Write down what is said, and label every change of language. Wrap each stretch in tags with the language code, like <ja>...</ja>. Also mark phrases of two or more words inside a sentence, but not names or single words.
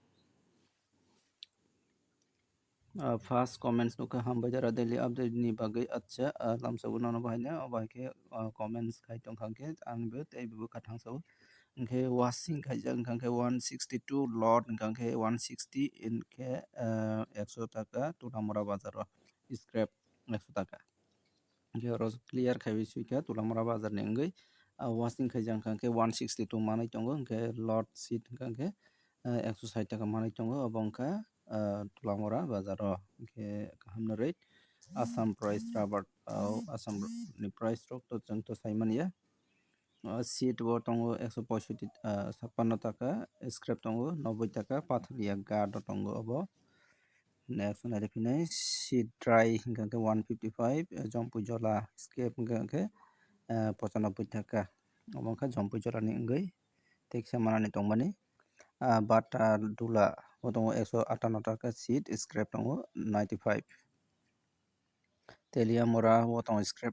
<trp>first comments nuka hamba jara daily update ni bagai acha lamsa unono bahanya obake comments khai tong khangke ang be tei bu kathang sa ke washing khai jang khangke 162 lot khangke 160 inke 100 taka tulamora bazar scrap 100 taka ke ros clear khai bisuika tulamora bazar ni ngai washing khai jang khangke 162 manai tongo ke lot sheet khangke 160 taka manai tongo obongka tulamora bazaro ke kahamna</trp> <en>rate Assam price rubber</en> <trp>Assam ni price rok to jang to saimania sheet bo tongo 165 টাকা scrap tongo 90 টাকা pathria guard tongo obo next na define sheet dry hingke 155 jompu jola scrap hingke 95 টাকা obongka jompu jola ni ngai teksa manani tongmani bata dula tongo 158 টাকা sheet scrap tongo 95 telia mora tongo scrap</trp>